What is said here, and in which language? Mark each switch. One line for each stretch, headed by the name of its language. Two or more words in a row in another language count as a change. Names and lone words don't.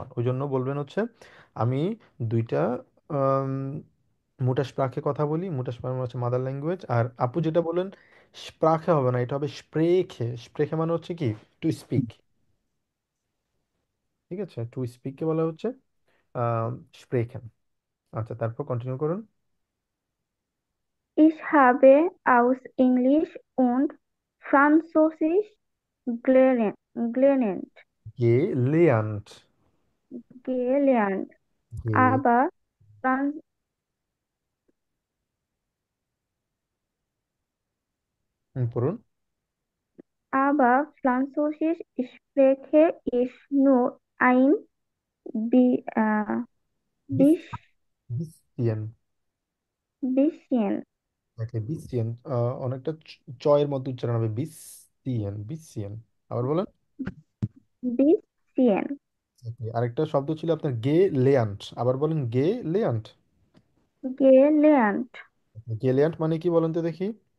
Bangla: ওই জন্য বলবেন হচ্ছে আমি দুইটা
German: Mutter Sprache
Bangla: কথা বলি।
German: Mutter Sprache
Bangla: মানে হচ্ছে
English: mother language.
Bangla: আর আপু যেটা বলেন, স্প্রাখে হবে না, এটা হবে স্প্রেখে। স্প্রেখে মানে হচ্ছে কি?
English: to speak.
Bangla: ঠিক আছে, টু স্পিককে বলা হচ্ছে স্প্রেখেন। আচ্ছা, তারপর কন্টিনিউ করুন।
German: Ich habe aus Englisch und Französisch gelernt. গেলেয়ান্ট। Gelernt. গে Aber, Fran
Bangla: পড়ুন।
German: aber Französisch spreche ich nur ein বিস bis- বিসিয়ান। bisschen.
Bangla: বিসিয়ান অনেকটা চয়ের মধ্যে উচ্চারণ হবে।
German: bisschen, bisschen.
Bangla: আবার বলেন।
German: Bisschen.
Bangla: Okay, আরেকটা শব্দ ছিল আপনার গে লেয়ান্ট। আবার বলেন গে লেয়ান্ট।
German: Gelernt.
Bangla: গেলিয়ান্ট মানে কি বলেন তো দেখি?